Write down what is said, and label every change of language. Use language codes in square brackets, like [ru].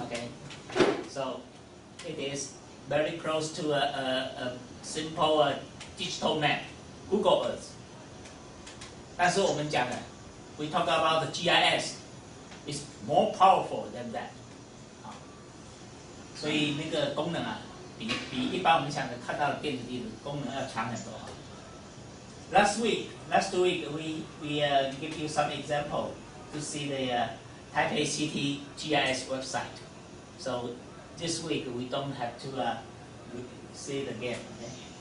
[en] Okay, so it is very close to a simple digital map, Google Earth. [zh] 但是我们讲的 [en] we talk about the GIS is more powerful than that. [zh] 所以那个功能比一般我们想的看到的电子地图功能要强很多。 [en] Last 2 weeks, we give you some example to see the Taipei City GIS website. So this week we don't have to see it again. Okay?